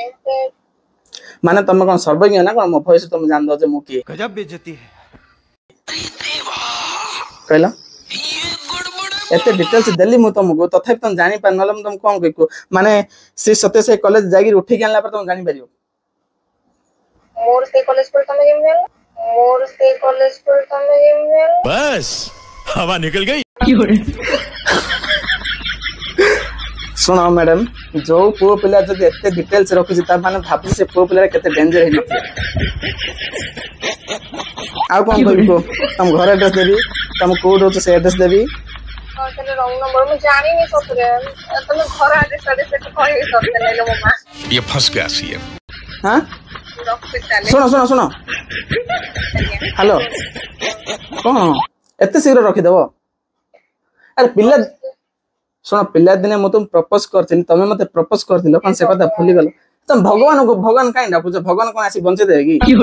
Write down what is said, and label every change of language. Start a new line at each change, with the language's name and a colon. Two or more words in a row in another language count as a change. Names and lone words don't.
Odia: ମାନେ ତମେ କଣ ସର୍ବଜ୍ଞ ନା କଣ ମୋ ଭଏସ ତମେ ଜାଣିଦବ ଯେ ମୁଁ କିଏ କହିଲ? ଏତେ ଡିଟେଲ୍ସ ଦେଲି ମୁଁ ତମକୁ ତଥାପି ତମେ ଜାଣିପାର ନହେଲେ ମୁଁ ତମକୁ କଣ କହିବି ମାନେ ସେ ସତ୍ୟ ସେ କଲେଜ ଯାଇକି ଉଠିକି ଆଣିଲା ପରେ ତମେ ଜାଣିପାରିବ। ମୋର ସେଇ କଲେଜ ପରେ ତମେ କେମିତି ଜାଣିଲ? ମୋର ସେଇ କଲେଜ ପରେ ତମେ କେମିତି ଜାଣିଲ?
Hindi: बस हवा निकल गई।
Odia: ଶୁଣ ମ୍ୟାଡାମ ଯୋଉ ପୁଅ ପିଲା ଯଦି ଏତେ ଡିଟେଲ୍ସ ରଖୁଛି ତା ମାନେ ଭାବୁଛି ସେ ପୁଅ ପିଲା କେତେ ଡେଞ୍ଜର ହେଇନଥିବ। ଆଉ କଣ କହିବି କୁହ? ତମ ଘର ଆଡ୍ରେସ ଦେବି ତମ କୋଉଠି ରହୁଛ ସେ ଆଡ୍ରେସ ଦେବି। ତାହେଲେ
English: wrong number
Odia: ମୁଁ ଜାଣିନି ସତରେ ତମେ ଘର ଆଡ୍ରେସ କହିବି ସତରେ ନେଲେ ମୋ ମା।
Hindi: ये फंस गया सीएम।
Odia: ହଁ ରଖୁଛି ତାହେଲେ। ଶୁଣ ଶୁଣ ଶୁଣ ହ୍ୟାଲୋ କଣ ଏତେ ଶୀଘ୍ର ରଖିଦବ? ଆରେ ପିଲା ଶୁଣ ପିଲାଦିନେ ମୁଁ ତୁମକୁ ପ୍ରପୋଜ କରିଥିଲି ତମେ ମତେ ପ୍ରପୋଜ କରିଥିଲ କଣ ସେ କଥା ଭୁଲିଗଲ? ତମେ ଭଗବାନ କାହିଁ ଡାକୁଛ ଭଗବାନ କଣ ଆସି ବଞ୍ଚେଇଦେବେ କି?